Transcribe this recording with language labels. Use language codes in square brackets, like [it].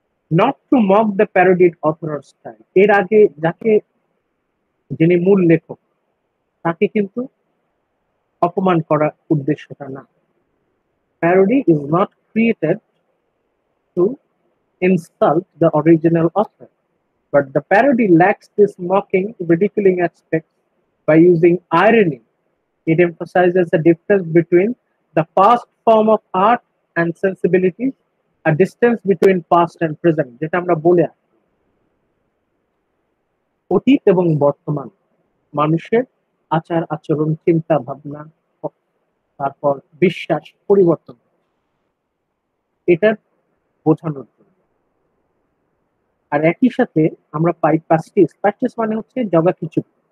[en] Not to mock the parodied author or style. [bn] এর আগে যাকে, যিনি মূল লেখক, তাকে কিন্তু অপমান করা উদ্দেশ্যটা না। [en] Parody is not created to insult the original author, but the parody lacks this mocking, ridiculing aspect. By using irony, it emphasizes the difference between the past form of art and sensibilities, a distance between past and present, [bn] যেটা আমরা বলে আসি। অতীত এবং বর্তমান, মানুষের আচার আচরণ, চিন্তা ভাবনা, তারপর বিশ্বাস পরিবর্তন, এটা বোঝানোর জন্য। আর একই সাথে আমরা পাই প্যাস্টিস। প্যাস্টিস মানে হচ্ছে জগা খিচুড়ি।